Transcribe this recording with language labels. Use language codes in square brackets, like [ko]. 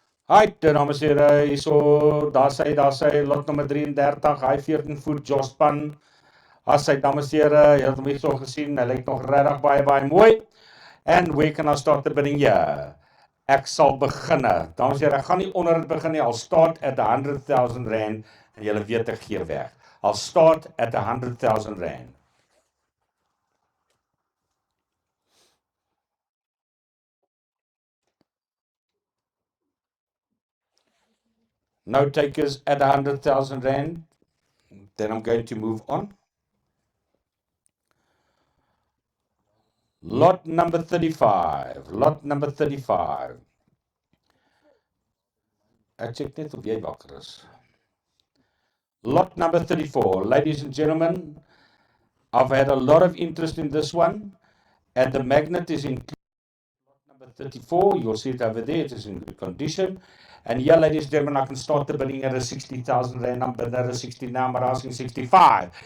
[af] Hi, dames en here, hierso, daar sy lot nommer 33, hy 14 voet Jospan. As hy, dames en here, jy het hom hierso gesien, hy lyk nog regtig baie mooi. [en] And where can I start the bidding here? [af] Ek sal beginne. Dames en here, ek gaan nie onder dit begin nie. [en] I'll start at 100,000 rand [af] en julle weet ek gee weg. [en] I'll start at 100,000 rand. No takers at 100,000 rand. Then I'm going to move on. Lot number 35. Lot number 35. [af] Ek check net of jy wakker is. [en] Lot number 34. Ladies and gentlemen, I've had a lot of interest in this one, and the magnet is included. Lot number 34. You'll see it over there. It is in good condition. And here, ladies and gentlemen, I can start the bidding at a 60,000 rand. I'm bidding at a 60 now, I'm asking 65.